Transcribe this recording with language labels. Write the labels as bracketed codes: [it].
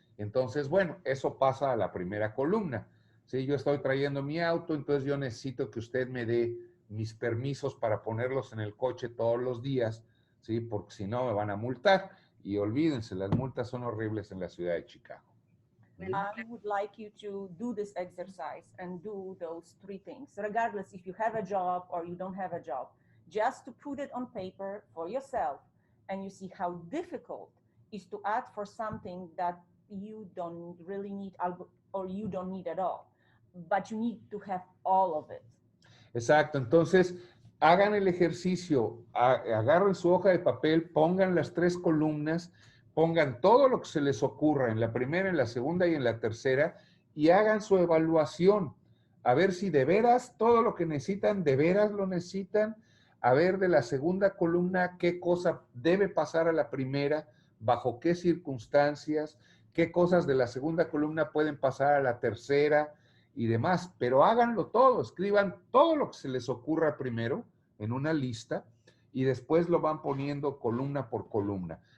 [es] Entonces, bueno, eso pasa a la primera columna. Si yo estoy trayendo mi auto, entonces yo necesito que usted me dé mis permisos para ponerlos en el coche todos los días, ¿sí? Porque si no me van a multar. Y olvídense, las multas son horribles en la ciudad de Chicago. [en] I would like you to do this exercise and do those 3 things, regardless if you have a job or you don't have a job, just to put it on paper for yourself, and you see how difficult it is to ask for something that you don't really need or you don't need at all, but you need to have all of it. [es] Exacto, entonces hagan el ejercicio, agarren su hoja de papel, pongan las 3 columnas, pongan todo lo que se les ocurra en la primera, en la segunda y en la tercera y hagan su evaluación, a ver si de veras todo lo que necesitan, de veras lo necesitan, a ver de la segunda columna qué cosa debe pasar a la primera, bajo qué circunstancias, qué cosas de la segunda columna pueden pasar a la tercera, y demás, pero háganlo todo, escriban todo lo que se les ocurra primero en una lista y después lo van poniendo columna por columna.